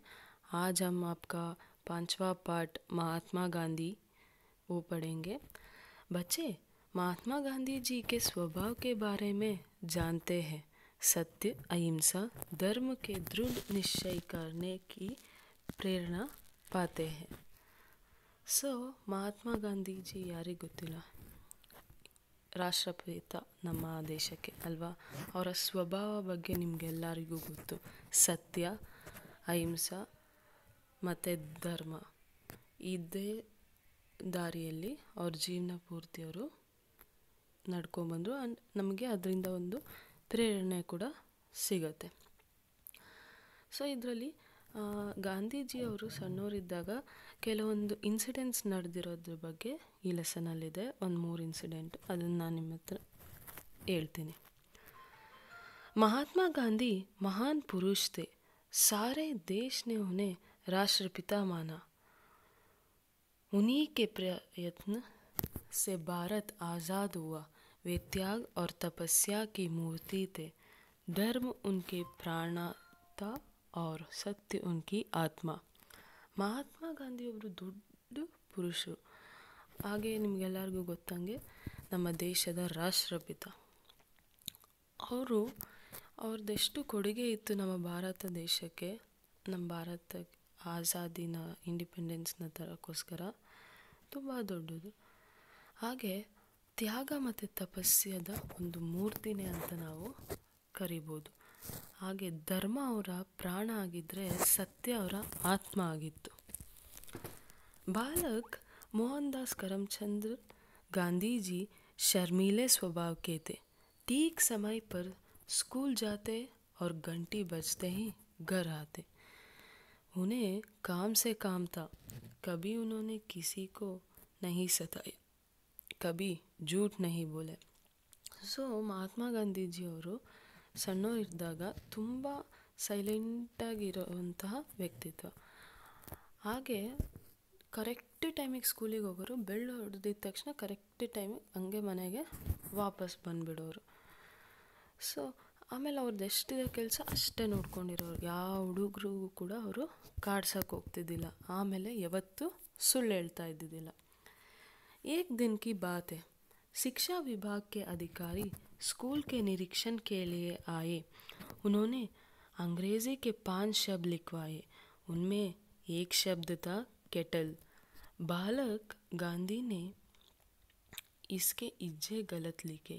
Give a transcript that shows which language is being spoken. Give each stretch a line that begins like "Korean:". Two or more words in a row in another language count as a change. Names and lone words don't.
Hindi: आज हम आपका 5वां पाठ महात्मा गांधी वो पढ़ेंगे। बच्चे, महात्मा गांधी जी के स्वभाव के बारे में जानते हैं। सत्य, अहिंसा, धर्म के दृढ़ निश्चय करने की प्रेरणा पाते हैं।
Kannada: महात्मा ಗಾಂಧಿ ಜಿ ಯಾರಿಗೆ ಗೊತ್ತಿಲ್ಲ? ರಾಷ್ಟ್ರಪಿತ ನಮ್ಮ ದೇಶಕ್ಕೆ ಅಲ್ವಾ. ಅವರ ಸ್ವಭಾವ ಬಗ್ಗೆ ನಿಮಗೆಲ್ಲರಿಗೂ ಗೊತ್ತು. ಸತ್ಯ, ಅಹಿಂಸೆ ಮತ್ತು ಧರ್ಮ, ಇದೇ ದಾರಿಯಲ್ಲಿ ಅವ್ರ ಜೀವನ ಪೂರ್ತಿ ಅವರು ನಡ್ಕೊಂಬಂದರು. ನಮಗೆ ಅದರಿಂದ ಒಂದು ಪ್ರೇರಣೆ ಕೂಡ ಸಿಗತ್ತೆ. ಇದರಲ್ಲಿ ಗಾಂಧೀಜಿಯವರು ಸಣ್ಣವರಿದ್ದಾಗ ಕೆಲವೊಂದು ಇನ್ಸಿಡೆಂಟ್ಸ್ ನಡೆದಿರೋದ್ರ ಬಗ್ಗೆ ಈ ಲೆಸನಲ್ಲಿದೆ. ಒಂದು 3 ಇನ್ಸಿಡೆಂಟ್, ಅದನ್ನು ನಾನು ನಿಮ್ಮ ಹತ್ರ ಹೇಳ್ತೀನಿ.
Hindi: महात्मा गांधी महान पुरुष थे। सारे देश ने उन्हें राष्ट्रपिता माना। उन्हीं के प्रयत्न से भारत आज़ाद हुआ। वे त्याग और तपस्या की मूर्ति थे। धर्म उनके प्राण था और सत्य उनकी आत्मा.
Kannada: ಮಹಾತ್ಮ ಗಾಂಧಿ ಒಬ್ಬರು ದೊಡ್ಡ ಪುರುಷರು. ಹಾಗೆ ನಿಮಗೆಲ್ಲರಿಗೂ ಗೊತ್ತಂಗೆ ನಮ್ಮ ದೇಶದ ರಾಷ್ಟ್ರಪಿತ. ಅವ್ರದ್ದೆಷ್ಟು ಕೊಡುಗೆ ಇತ್ತು ನಮ್ಮ ಭಾರತ ದೇಶಕ್ಕೆ, ನಮ್ಮ ಭಾರತ ಆಜಾದಿನ ಇಂಡಿಪೆಂಡೆನ್ಸ್ನ ತರೋಕ್ಕೋಸ್ಕರ ತುಂಬ ದೊಡ್ಡದು. ಹಾಗೆ ತ್ಯಾಗ ಮತ್ತು ತಪಸ್ಯದ ಒಂದು ಮೂರ್ತಿನೇ ಅಂತ ನಾವು ಕರಿಬೋದು. ಹಾಗೆ ಧರ್ಮ ಅವರ ಪ್ರಾಣ ಆಗಿದ್ದರೆ ಸತ್ಯ ಅವರ ಆತ್ಮ ಆಗಿತ್ತು.
Hindi: बालक मोहनदास करमचंद गांधी जी शर्मीले स्वभाव के थे। ठीक समय पर स्कूल जाते और घंटी बजते ही घर आते। उन्हें काम से काम था। कभी उन्होंने किसी को नहीं सताया, कभी झूठ नहीं बोले.
Kannada: ಮಹಾತ್ಮ ಗಾಂಧೀಜಿಯವರು ಸಣ್ಣವರಿದ್ದಾಗ ತುಂಬ ಸೈಲೆಂಟಾಗಿರುವಂತಹ ವ್ಯಕ್ತಿತ್ವ. ಹಾಗೆ ಕರೆಕ್ಟ್ ಟೈಮಿಗೆ ಸ್ಕೂಲಿಗೆ ಹೋಗೋರು. ಬೆಳ್ಳು ಹೊಡೆದಿದ್ದ ತಕ್ಷಣ ಕರೆಕ್ಟ್ ಟೈಮಿಗೆ ಹಂಗೆ ಮನೆಗೆ ವಾಪಸ್ ಬಂದುಬಿಡೋರು. ಆಮೇಲೆ ಅವ್ರದ್ದು ಎಷ್ಟಿದೆ ಕೆಲಸ ಅಷ್ಟೇ ನೋಡ್ಕೊಂಡಿರೋರು. ಯಾವ ಹುಡುಗರಿಗೂ ಕೂಡ ಅವರು ಕಾಡ್ಸೋಕೆ ಹೋಗ್ತಿದ್ದಿಲ್ಲ. ಆಮೇಲೆ ಯಾವತ್ತೂ ಸುಳ್ಳು ಹೇಳ್ತಾ ಇದ್ದಿದ್ದಿಲ್ಲ.
Hindi: एक दिन की बात है, शिक्षा विभाग के अधिकारी स्कूल के निरीक्षण के लिए आए. उन्होंने अंग्रेज़ी के 5 शब्द लिखवाए. उनमें एक शब्द था केटल. बालक गांधी ने इसके इज्जे गलत लिखे.